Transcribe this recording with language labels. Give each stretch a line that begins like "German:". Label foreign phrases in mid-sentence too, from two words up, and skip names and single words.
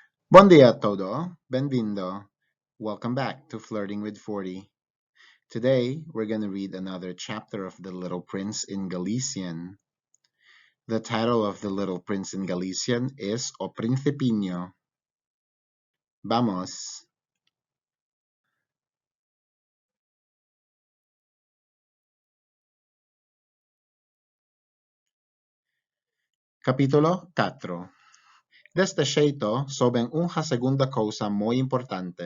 Portuguese: Bom dia todo, bem-vindo.
English: Welcome back to Flirting with 40. Today, we're going to read another chapter of The Little Prince in Galician. The title of The Little Prince in Galician is O Principinho.
Galician: Vamos. Capítulo 4. Deste xeito, souben unha segunda cousa moi importante.